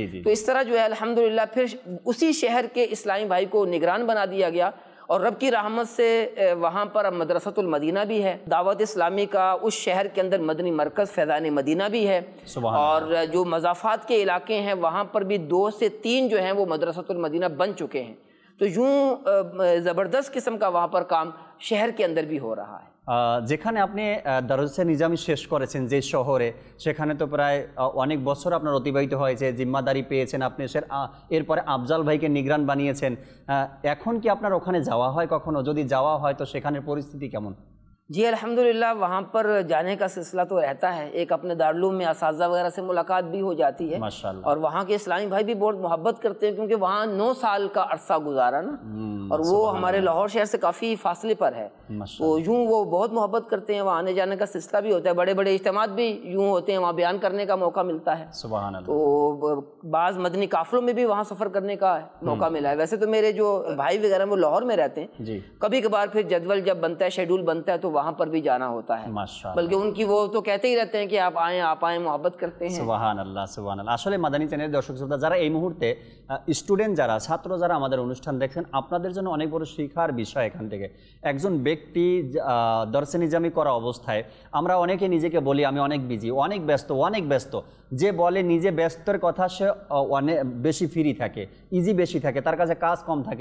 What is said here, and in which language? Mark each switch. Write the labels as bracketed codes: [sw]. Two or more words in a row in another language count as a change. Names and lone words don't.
[ur] تو اس طرح جو ہے الحمدللہ پھر اسی شہر کے اسلامی بھائی کو نگران بنا دیا گیا اور رب کی رحمت سے وہاں پر اب مدرسۃ المدینہ بھی ہے. دعوت اسلامی کا اس شہر کے اندر مدنی مرکز فیضان مدینہ بھی ہے اور جو مضافات کے علاقے ہیں وہاں پر بھی 2 سے 3 جو ہیں وہ مدرسۃ المدینہ بن چکے ہیں. تو یوں زبردست قسم کا وہاں پر کام شہر کے اندر بھی ہو رہا ہے۔ যেখানে আপনি দারুসে নিজামি শেষ করেছেন যে শহরে, সেখানে তো প্রায় অনেক বছর আপনার অতিবাহিত হয়েছে, জিম্মাদারি পেয়েছেন আপনি, এরপরে আফজাল ভাইকে নিগরান বানিয়েছেন। এখন কি আপনার ওখানে যাওয়া হয় কখনো? যদি যাওয়া হয় তো সেখানের পরিস্থিতি কেমন? جی الحمدللہ وہاں پر جانے کا سلسلہ تو رہتا ہے، ایک اپنے دارالعلوم میں اساتذہ وغیرہ سے ملاقات بھی ہو جاتی ہے، ماشاءاللہ، اور اور وہاں کے اسلامی بھائی بھی بہت محبت کرتے ہیں کیونکہ وہاں 9 سال کا عرصہ گزارا نا، اور وہ ہمارے لاہور شہر سے کافی فاصلے پر ہے، تو یوں وہ بہت محبت کرتے ہیں، وہاں آنے جانے کا سلسلہ بھی ہوتا ہے، بڑے بڑے اجتماعات بھی یوں ہوتے ہیں، وہاں بیان کرنے کا موقع ملتا ہے، [ar] سبحان اللہ، [ur] تو بعض مدنی قافلوں میں بھی وہاں سفر کرنے کا موقع ملا ہے۔ ویسے تو میرے جو بھائی وغیرہ وہ لاہور میں رہتے ہیں، کبھی کبھار پھر جدول جب بنتا ہے، شیڈول بنتا ہے تو وہاں پر بھی جانا ہوتا ہے، بلکہ ان کی وہ تو کہتے ہی رہتے ہیں کہ آپ آئیں محبت کرتے ہیں۔ [ar] سبحان الله، سبحان الله. [bn] আসলে মাদানী চ্যানেলের দর্শক শ্রোতা যারা এই মুহূর্তে স্টুডেন্ট, যারা ছাত্র, যারা আমাদের অনুষ্ঠান দেখছেন, আপনাদের জন্য অনেক বড় শিক্ষার বিষয় এখান থেকে। একজন ব্যক্তি দরসে নিজামি করা অবস্থায় আমরা অনেকে নিজেকে বলি আমি অনেক বিজি, অনেক ব্যস্ত। যে বলে নিজে ব্যস্তর কথা সে অনেক বেশি ফ্রি থাকে, ইজি বেশি থাকে, তার কাছে কাজ কম থাকে।